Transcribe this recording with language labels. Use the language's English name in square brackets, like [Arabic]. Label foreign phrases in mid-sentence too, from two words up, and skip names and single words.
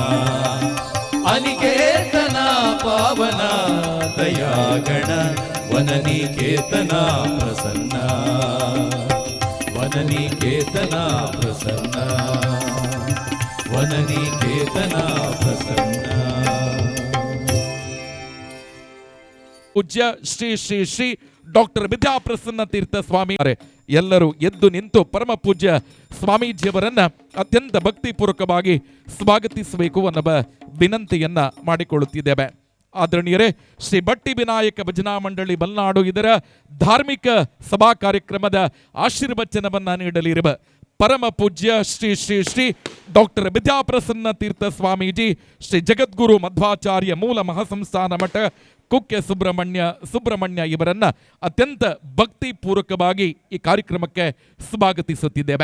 [Sanskrit] ಅನಿಕೇತನ ಪಾವನ ದಯಾಗಣ ವನನಿಕೇತನ ಪ್ರಸನ್ನ ವನನಿಕೇತನ ಪ್ರಸನ್ನ ವನನಿಕೇತನ ಪ್ರಸನ್ನ. [Kannada] ಪೂಜ್ಯ ಶ್ರೀ ಶ್ರೀ ಶ್ರೀ ಡಾಕ್ಟರ್ ವಿದ್ಯಾಪ್ರಸನ್ನ ತೀರ್ಥ ಸ್ವಾಮಿ ಎಲ್ಲರೂ ಎದ್ದು ನಿಂತು ಪರಮ ಪೂಜ್ಯ ಸ್ವಾಮೀಜಿಯವರನ್ನ ಅತ್ಯಂತ ಭಕ್ತಿಪೂರ್ವಕವಾಗಿ ಸ್ವಾಗತಿಸಬೇಕು ಅನ್ನುವ ವಿನಂತಿಯನ್ನ ಮಾಡಿಕೊಳ್ಳುತ್ತಿದ್ದೇವೆ. ಆದರಣೀಯರೇ, ಶ್ರೀ ಬಟ್ಟಿ ವಿನಾಯಕ ಭಜನಾ ಮಂಡಳಿ ಮಲೆನಾಡು ಇದರ ಧಾರ್ಮಿಕ ಸಭಾ ಕಾರ್ಯಕ್ರಮದ ಆಶೀರ್ವಚನವನ್ನ ನೀಡಲಿರುವ ಪರಮ ಪೂಜ್ಯ ಶ್ರೀ ಶ್ರೀ ಶ್ರೀ ಡಾಕ್ಟರ್ ವಿದ್ಯಾಪ್ರಸನ್ನ ತೀರ್ಥ ಸ್ವಾಮೀಜಿ ಶ್ರೀ ಜಗದ್ಗುರು ಮಧ್ವಾಚಾರ್ಯ ಮೂಲ ಮಹಾಸಂಸ್ಥಾನ ಮಠ ಕುಕ್ಕೆ ಸುಬ್ರಹ್ಮಣ್ಯ ಇವರನ್ನ ಅತ್ಯಂತ ಭಕ್ತಿಪೂರ್ವಕವಾಗಿ ಈ ಕಾರ್ಯಕ್ರಮಕ್ಕೆ ಸ್ವಾಗತಿಸುತ್ತಿದ್ದೇವೆ.